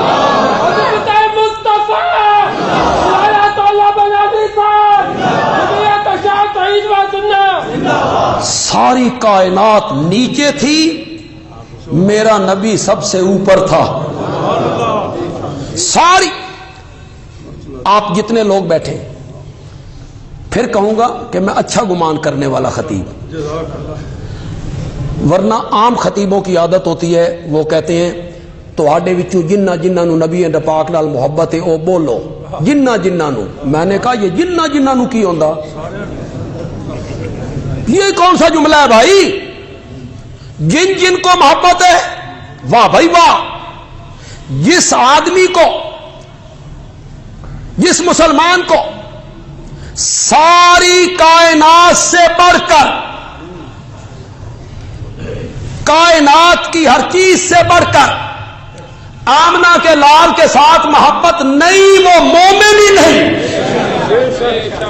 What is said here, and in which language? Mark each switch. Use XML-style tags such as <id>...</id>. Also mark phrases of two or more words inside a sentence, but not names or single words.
<ur>ساری کائنات نیچے تھی، میرا نبی سب سے اوپر تھا. ساری. آپ جتنے لوگ بیٹھے پھر کہوں گا کہ میں اچھا گمان کرنے والا خطیب، ورنہ عام خطیبوں کی عادت ہوتی ہے وہ کہتے ہیں</ur> <pa>تواڈے وچوں جنہ جنہ نو</pa> <ur>نبی پاک نال محبت ہے او بولو جنہ جنہ نو. میں نے کہا یہ</ur> <pa>جنہ جنہ نو کی ہوندا؟</pa> <ur>یہ کون سا جملہ ہے بھائی؟ جن جن کو محبت ہے، واہ بھائی واہ. جس آدمی کو، جس مسلمان کو ساری کائنات سے بڑھ کر، کائنات کی ہر چیز سے بڑھ کر آمنہ کے لال کے ساتھ محبت نہیں، وہ مومن ہی نہیں.</ur>